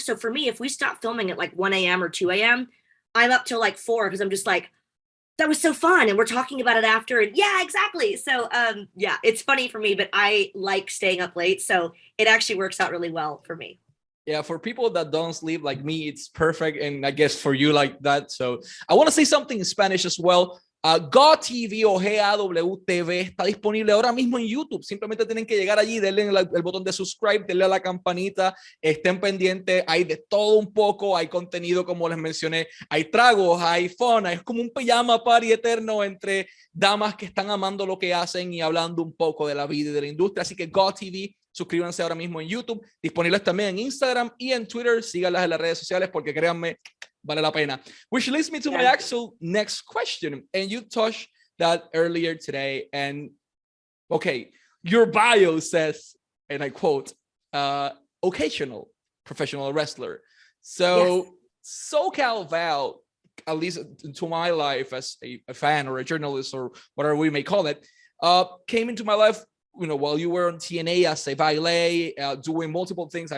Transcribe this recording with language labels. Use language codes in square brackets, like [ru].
[en] So for me, if we stop filming at like 1 a.m. or 2 a.m., I'm up till like 4 because I'm just like, that was so fun. And we're talking about it after. And yeah, exactly. So yeah, it's funny for me, but I like staying up late. So it actually works out really well for me. Yeah, for people that don't sleep like me, it's perfect. And I guess for you like that. So I want to say something in Spanish as well. [es] Go TV o GAWTV está disponible ahora mismo en YouTube. Simplemente tienen que llegar allí, denle el botón de subscribe, denle a la campanita, estén pendientes. Hay de todo un poco, hay contenido como les mencioné, hay tragos, hay fun, es como un pijama party eterno entre damas que están amando lo que hacen y hablando un poco de la vida y de la industria. Así que Go TV, suscríbanse ahora mismo en YouTube, disponibles también en Instagram y en Twitter. Síganlas en las redes sociales porque créanme, vale la pena. [en] Which leads me to my actual next question. And you touched that earlier today. And okay, your bio says, and I quote, occasional professional wrestler. So Cal Val, at least to my life as a fan or a journalist or whatever we may call it, came into my life, you know, while you were on TNA as a valet, doing multiple things.